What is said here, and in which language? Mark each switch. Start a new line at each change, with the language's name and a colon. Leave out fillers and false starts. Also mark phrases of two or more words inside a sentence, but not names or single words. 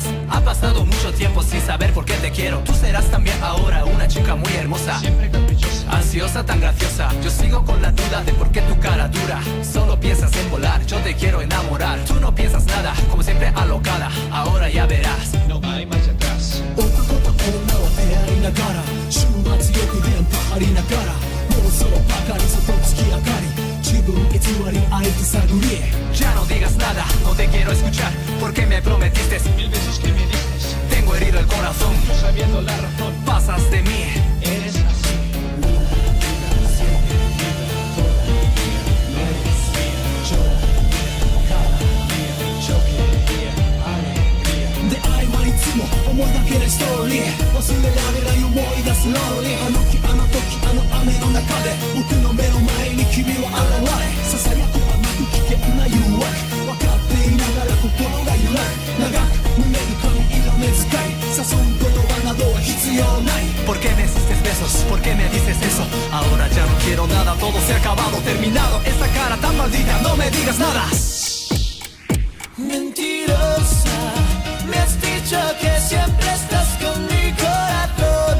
Spanish: Ha pasado mucho tiempo sin saber por qué te quiero. Tú serás también ahora una chica muy hermosa, siempre caprichosa, ansiosa, tan graciosa. Yo sigo con la duda de por qué tu cara dura. Solo piensas en volar, yo te quiero enamorar. Tú no piensas nada, como siempre alocada. Ahora ya verás, no hay marcha atrás.
Japanese: 男と女を出会いながら週末よく電波張りながらもうそろばかり外月明かり自分偽り相手探り
Spanish: ya no digas nada, no te quiero escuchar. Porque me prometiste 1000 veces que me dices, tengo herido el corazón. yo sabiendo la razón, Pasas de mí. eres así.
Japanese: 出会いはいつも思いがけないストーリー忘れられない思い出すローリーあの日あの時あの雨の中で僕の目の前に君は現れささやく甘く危険な誘惑分かっていながら心が揺らぐ長く胸に髪色目遣い誘う言葉などは必要ない
Spanish: ¿Por qué me hiciste besos? ¿Por qué me dices eso? Ahora ya no quiero nada, todo se ha acabado, terminado. Esta cara tan maldita, no me digas nada. Mentirosa, me has dicho que siempre estás con mi corazón.